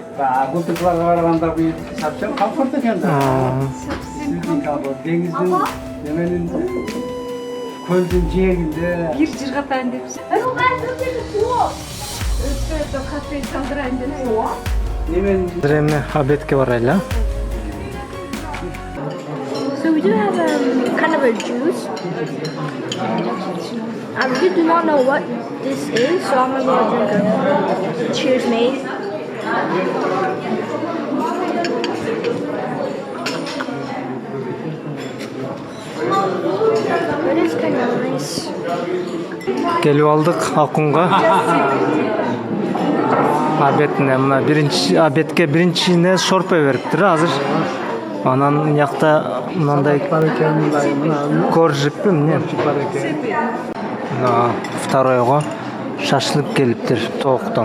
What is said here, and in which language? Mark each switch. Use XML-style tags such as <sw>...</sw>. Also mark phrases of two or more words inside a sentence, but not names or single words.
<ky>Агутукларга барганда бул совсем комфорт экен да. Сиздин комфорт. Деңиздин неменин көлдүн жээгинде. Бир жер катайын депсиз. Өтө кафе салдырайын депсиз. Немен Эми обедке барайлы.</ky> <en>So we do have kind of a juice. I really do not know what this is, so I'm gonna go drink it. Cheers, mate. It is kind of nice.</en> <ky>Келип алдык Акунга. Обедине мына обедке биринчине шорпа бериптир азыр. Анан якта мындай коржикпи эмне? Второйго шашлык келиптир тооктон.</ky>